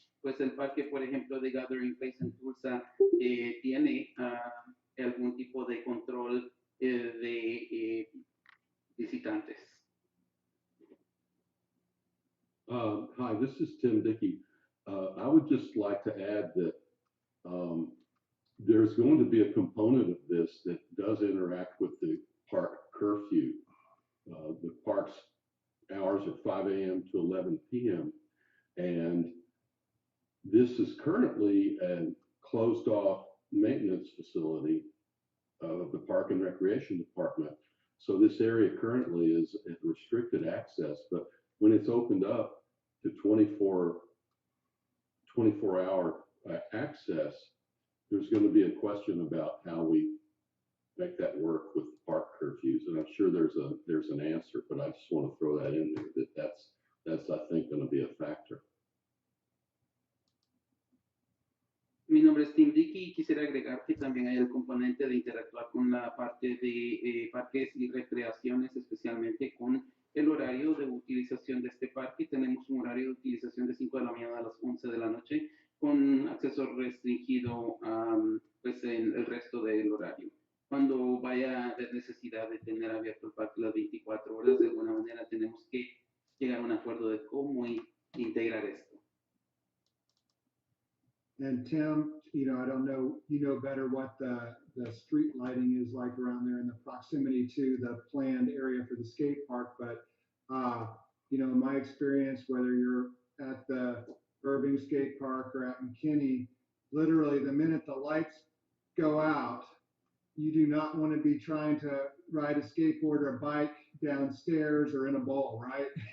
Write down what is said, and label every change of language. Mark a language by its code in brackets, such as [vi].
[es] Pues el parque, por ejemplo, de Gathering Place en Tulsa tiene algún tipo de control de visitantes. [en] Hi, this is Tim Dickey. I would just like to add that there's going to be a component of this that does interact with the park curfew. The park's hours are 5 a.m. to 11 p.m. and this is currently a closed off maintenance facility of the Park and Recreation Department. So this area currently is at restricted access, but when it's opened up to 24-hour access, there's going to be a question about how we make that work with park curfews, and I'm sure there's an answer, but I just want to throw that in there that's I think going to be a factor. [es] Mi nombre es Tim Dickey y quisiera agregar que también hay el componente de interactuar con la parte de parques y recreaciones, especialmente con el horario de utilización de este parque. Tenemos un horario de utilización de 5 de la mañana a las 11 de la noche, con acceso restringido pues en el resto del horario. Cuando vaya a haber necesidad de tener abierto el parque las 24 horas, de alguna manera tenemos que llegar a un acuerdo de cómo integrar esto. [en] And Tim, you know, I don't know, you know better what the street lighting is like around there in the proximity to the planned area for the skate park, but you know, in my experience, whether you're at the Irving Skate Park or at McKinney, literally the minute the lights go out, you do not want to be trying to ride a skateboard or a bike downstairs or in a bowl, right?